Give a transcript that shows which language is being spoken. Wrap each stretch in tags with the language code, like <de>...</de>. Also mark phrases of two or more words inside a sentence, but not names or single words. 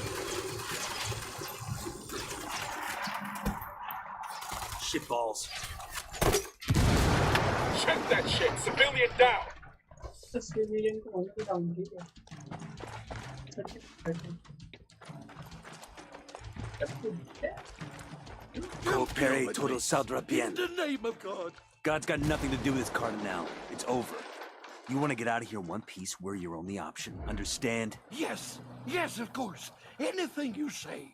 <en>Shitballs. Shit, civilian down! The civilian</en> <hi>को होने को down किया.</hi> <es>Coopere todo saldrá bien.</es> <en>In the name of God. God's got nothing to do with this Cardinal. It's over. You want to get out of here in one piece, we're your only option. Understand? Yes, yes, of course. Anything you say.</en>